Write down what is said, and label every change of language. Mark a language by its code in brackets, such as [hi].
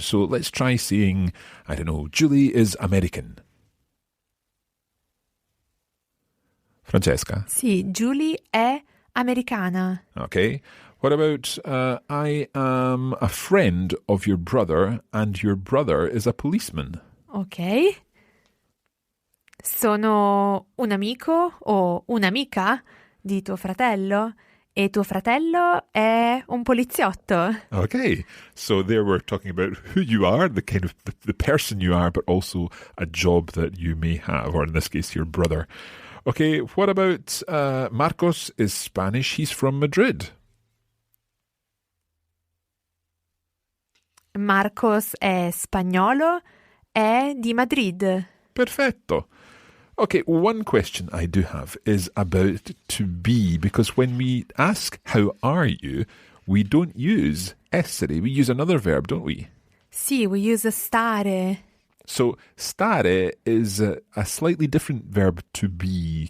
[en] So let's try saying, I don't know, Julie is American. Francesca? [it] Sì, Julie è americana. [en] Okay. What about, I am a friend of your brother and your brother is a policeman? Ok. [it] Sono un amico o un'amica di tuo fratello e tuo fratello è un poliziotto. [en] Okay. So there we're talking about who you are, the kind of the person you are, but also a job that you may have, or in this case, your brother. Okay, what about Marcos is Spanish. He's from Madrid. [it] Marcos è spagnolo, è di Madrid. Perfetto. [en] Okay, one question I do have is about to be, because when we ask, how are you, we don't use essere. We use another verb, don't we? Sì, we use stare. So, stare is a slightly different verb to be.